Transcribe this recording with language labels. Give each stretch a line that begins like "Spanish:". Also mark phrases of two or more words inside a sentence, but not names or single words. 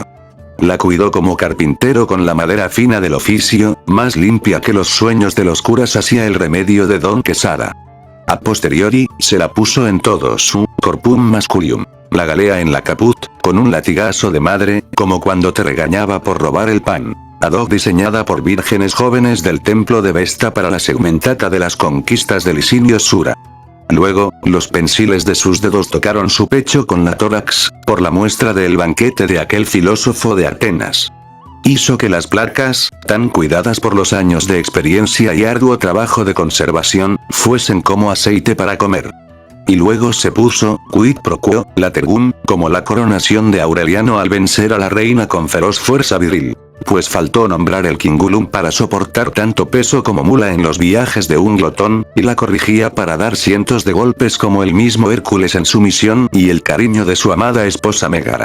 Spanish: La cuidó como carpintero con la madera fina del oficio, más limpia que los sueños de los curas hacía el remedio de Don Quesada.
Latin: A posteriori,
Spanish: se la puso en todo su
Latin: corpum masculium,
Spanish: la galea en la caput, con un latigazo de madre, como cuando te regañaba por robar el pan.
Latin: Ad hoc
Spanish: diseñada por vírgenes jóvenes del templo de Vesta para la segmentata de las conquistas de Licinio Sura. Luego, los pensiles de sus dedos tocaron su pecho con la tórax, por la muestra del banquete de aquel filósofo de Atenas. Hizo que las placas, tan cuidadas por los años de experiencia y arduo trabajo de conservación, fuesen como aceite para comer. Y luego se puso,
Latin: quid pro quo, lategum,
Spanish: como la coronación de Aureliano al vencer a la reina con feroz fuerza viril. Pues faltó nombrar el cingulum para soportar tanto peso como mula en los viajes de un glotón, y la corrigía para dar cientos de golpes como el mismo Hércules en su misión y el cariño de su amada esposa Megara.